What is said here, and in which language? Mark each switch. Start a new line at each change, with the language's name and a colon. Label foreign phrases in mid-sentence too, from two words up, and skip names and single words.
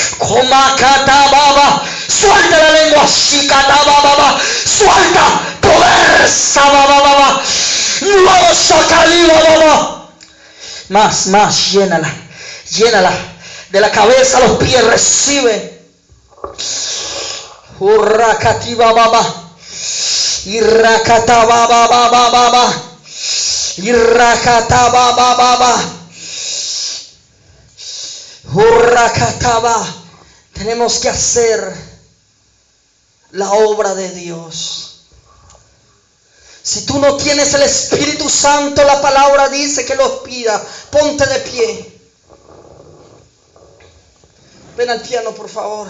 Spanish: Comacatababa. Suelta la lengua. Shikatababa. Suelta. Poder. Sabababa. Nuevo Shakaliba. Más. Llénala. De la cabeza a los pies. Recibe. Urrakatibaba. Irrakatababa. Urrakataba. Tenemos que hacer la obra de Dios. Si tú no tienes el Espíritu Santo, la palabra dice que los pida. Ponte de pie. Ven al piano, por favor.